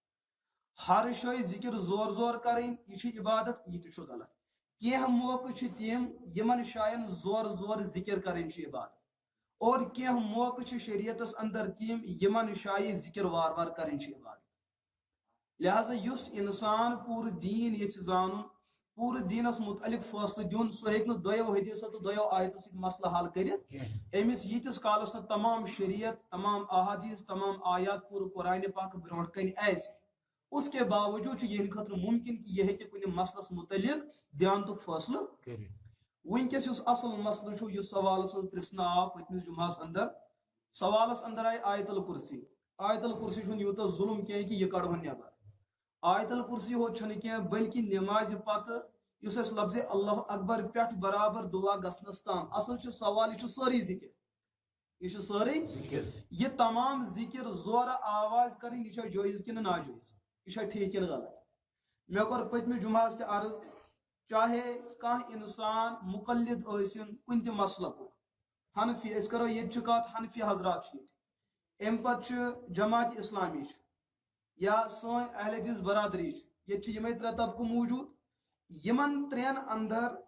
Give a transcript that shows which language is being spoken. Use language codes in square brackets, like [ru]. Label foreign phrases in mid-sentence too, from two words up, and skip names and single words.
[ks] ہر شٲیہِ ذکر زور زور کرٕنۍ یہِ چھِ عبادت یہِ تہِ چھُ غلط کینٛہہ موقعہٕ چھِ تِم یِمن جایَن زور زور ذکر کرٕنۍ چھِ عبادت اور کینٛہہ موقعہٕ چھِ شریعتس اندر تِم یِمن جایہِ ذکر وار وار کرٕنۍ چھِ عبادت لہذا یُس انسان پوٗرٕ دیٖن یژھِ زانُن پوٗرٕ دیٖنس متعلق فٲصلہٕ دیُن سُہ ہیٚکہِ نہٕ دۄیو حدیثو تہٕ دۄیو آیتو سۭتۍ مسلہٕ حل کٔرِتھ أمِس ییٖتِس کالس نہٕ تمام شریعت تمام احادیث تمام آیات پوٗرٕ قرآنِ پاک برونٛٹھ کنہِ آسہِ [ur] اس کے باوجوٗد [ks] چھُ یِہنٛدِ خٲطرٕ مُمکِن کہِ یہِ ہیٚکہِ کُنہِ مسلس متعلق دیانتُک فٲصلہٕ وٕنکیٚس یُس اصل مسلہٕ چھُ یُس سوالس منٛز پرژھنہٕ آو پٔتمِس جمعس اندر سوالس اندر آیہِ آیت الکرسی آیت الکرسی چھُنہٕ یوٗتاہ ظُلم کینٛہہ کہِ یہِ کڑہون نٮ۪بر آیت الکرسی ہوت چھنہٕ کینٛہہ بلکہِ نٮ۪مازِ پتہٕ یُس اَسہِ لفظِ اللہ اکبر پٮ۪ٹھ برابر دعا گژھنس تام اصل چھُ سوال یہِ چھُ سٲرٕے ذکر یہ سٲرٕے یہ تمام ذکر زورٕ آواز کرٕنۍ یہِ چھا جٲیز کِنہٕ ناجٲیز یہ چھا ٹھیک کِنہٕ غلط مےٚ کوٚر پٔتمہِ جمعہس تہِ عرض چاہے کانٛہہ انسان مقلد ٲسِن کُنہِ تہِ مسلکُک حنفی أسۍ کرو ییٚتہِ چھِ کتھ حنفی حضرات چھِ ییٚتہِ امہِ پتہٕ چھُ جماعت اسلامی چھُ یا سٲنۍ اہل حدیث برادری چھِ ییٚتہِ چھِ یِمے ترٛےٚ طبقہٕ موٗجوٗد یِمن ترٛٮ۪ن اندر